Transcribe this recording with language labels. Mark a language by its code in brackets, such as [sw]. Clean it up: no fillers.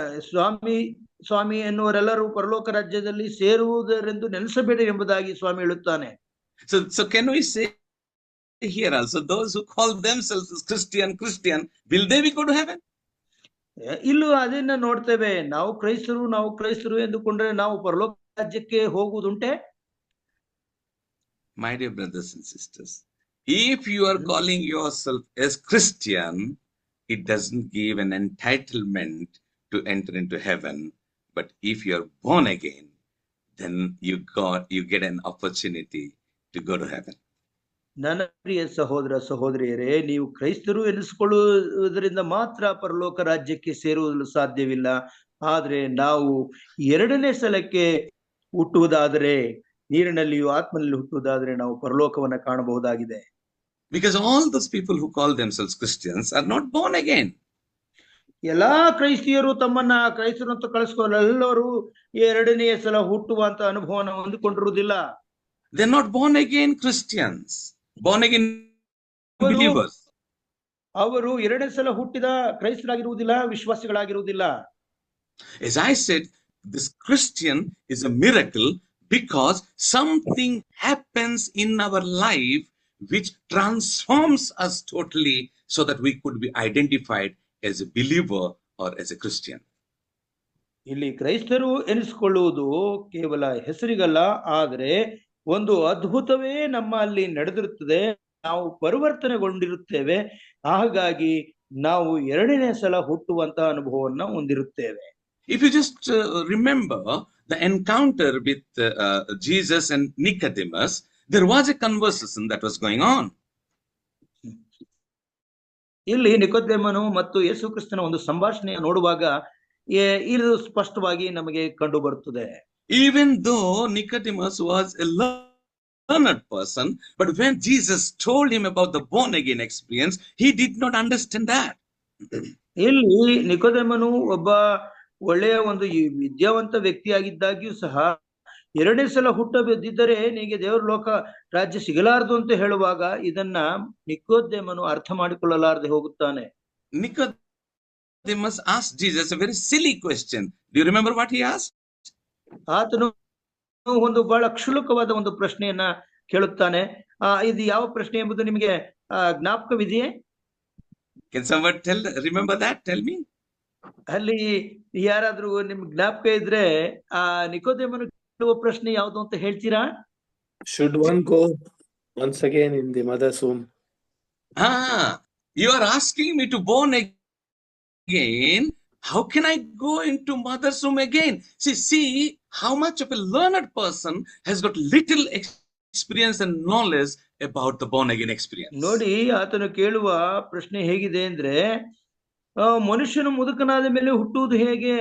[kn] ಸ್ವಾಮಿ ಸ್ವಾಮಿ ಎನ್ನುವರೆಲ್ಲರೂ ಪರಲೋಕ ರಾಜ್ಯದಲ್ಲಿ ಸೇರುವುದರೆಂದು ನೆನೆಸಬೇಡಿ ಎಂಬುದಾಗಿ ಸ್ವಾಮಿ ಹೇಳುತ್ತಾನೆ. [en] So can we say here also, those who call themselves as Christian, will they be go to heaven? [kn] ಇಲ್ಲೂ ಅದನ್ನ ನೋಡ್ತೇವೆ, ನಾವು ಕ್ರೈಸ್ತರು ಎಂದುಕೊಂಡ್ರೆ ನಾವು ಪರಲೋಕ ರಾಜ್ಯಕ್ಕೆ ಹೋಗುವುದುಂಟೆ? [en] My dear brothers and sisters, if you are calling yourself as Christian, it doesn't give an entitlement to enter into heaven. But if you are born again, then you get an opportunity to go to heaven. [kn] ನನ್ನ ಪ್ರಿಯ ಸಹೋದರ ಸಹೋದರಿಯರೇ, ನೀವು ಕ್ರೈಸ್ತರು ಎನಿಸಿಕೊಳ್ಳುವುದರಿಂದ ಮಾತ್ರ ಪರಲೋಕ ರಾಜ್ಯಕ್ಕೆ ಸೇರುವುದಲು ಸಾಧ್ಯವಿಲ್ಲ. ಆದ್ರೆ ನಾವು 2ನೇ ಸಲಕ್ಕೆ ಹುಟ್ಟುವುದಾದರೆ, ನೀರಿನಲ್ಲಿಯೂ ಆತ್ಮನಲ್ಲಿ ಹುಟ್ಟುವುದಾದರೆ ನಾವು ಪರಲೋಕವನ್ನ ಕಾಣಬಹುದಾಗಿದೆ. [en] Because all those people who call themselves Christians are not born again. [kn] ಎಲ್ಲಾ ಕ್ರೈಸ್ತಿಯರು ತಮ್ಮನ್ನ ಕ್ರೈಸ್ತರು ಅಂತ ಎಲ್ಲರೂ 2ನೇ ಸಲ ಹುಟ್ಟುವಂತ ಅನುಭವನ ಹೊಂದಿಕೊಂಡಿರುವುದಿಲ್ಲ. [en] They're not born again Christians, born again believers. [kn] ಅವರು 2ನೇ ಸಲ ಹುಟ್ಟಿದ ಕ್ರೈಸ್ತರಾಗಿರುವುದಿಲ್ಲ, ವಿಶ್ವಾಸಿಗಳಾಗಿರುವುದಿಲ್ಲ. [en] As I said, this Christian is a miracle because something happens in our life which transforms us totally so that we could be identified as a believer or as a Christian. [kn] ಇಲ್ಲಿ ಕ್ರೈಸ್ತರು ಎನಿಸಿಕೊಳ್ಳುವುದು ಕೇವಲ ಹೆಸರಿಗಲ್ಲ, ಆದರೆ ಒಂದು ಅದ್ಭುತವೇ ನಮ್ಮಲ್ಲಿ ನಡೆದಿರುತ್ತದೆ, ನಾವು ಪರಿವರ್ತನೆಗೊಂಡಿರುತ್ತೇವೆ, ಹಾಗಾಗಿ ನಾವು 2ನೇ ಸಲ ಹುಟ್ಟುವಂತ ಅನುಭವವನ್ನು ಹೊಂದಿರುತ್ತೇವೆ. [en] If you just remember the encounter with Jesus and Nicodemus, there was a conversation that was going on. [kn] ಇಲ್ಲಿ ನಿಕೋದೇಮನು ಮತ್ತು ಯೇಸು ಕ್ರಿಸ್ತನ ಒಂದು ಸಂಭಾಷಣೆಯ ನೋಡುವಾಗ ಇದು ಸ್ಪಷ್ಟವಾಗಿ ನಮಗೆ ಕಂಡು ಬರುತ್ತದೆ. [en] Even though Nicodemus was a learned person, but when Jesus told him about the born again experience, he did not understand that. [kn] ಇಲ್ಲಿ ನಿಕೋದೇಮನು ಒಬ್ಬ ಒಳ್ಳೆಯ ಒಂದು ವಿದ್ಯಾವಂತ ವ್ಯಕ್ತಿಯಾಗಿದ್ದಾಗ್ಯೂ ಸಹ 2ನೇ ಸಲ ಹುಟ್ಟದಿದ್ದರೆ ನಿನಗೆ ದೇವರ ಲೋಕ ರಾಜ್ಯ ಸಿಗಲಾರದು ಅಂತ ಹೇಳುವಾಗ ಇದನ್ನ ನಿಕೋದೇಮನು ಅರ್ಥ ಮಾಡಿಕೊಳ್ಳಲಾರದೆ ಹೋಗುತ್ತಾನೆ. [en] Nicodemus asked Jesus a very silly question. Do you remember what he asked? [kn] ಆತನು ಒಂದು ಬಹಳ ಕ್ಷುಲ್ಲಕವಾದ ಒಂದು ಪ್ರಶ್ನೆಯನ್ನ ಕೇಳುತ್ತಾನೆ. ಇದು ಯಾವ ಪ್ರಶ್ನೆ ಎಂಬುದು ನಿಮಗೆ ಜ್ಞಾಪಕವಿದೆಯೇ? [en] Can someone remember that? Tell me. ಅಲ್ಲಿ ಯಾರಾದ್ರೂ ನಿಮ್ಗೆ ಜ್ಞಾಪಕ ಇದ್ರೆ ನಿಕೋದೇಮನು ಕೇಳುವ ಪ್ರಶ್ನೆ ಯಾವುದು ಅಂತ ಹೇಳ್ತೀರಾ? Should one go once again in the mother's womb? You are asking me to born again. How can I go into mother's womb again? See how much of a learned person has got little experience and knowledge about the born again experience. [kn] ನೋಡಿ, ಆತನು ಕೇಳುವ ಪ್ರಶ್ನೆ ಹೇಗಿದೆ ಅಂದ್ರೆ, ಮನುಷ್ಯನು ಮುದುಕನಾದ ಮೇಲೆ ಹುಟ್ಟುವುದು ಹೇಗೆ?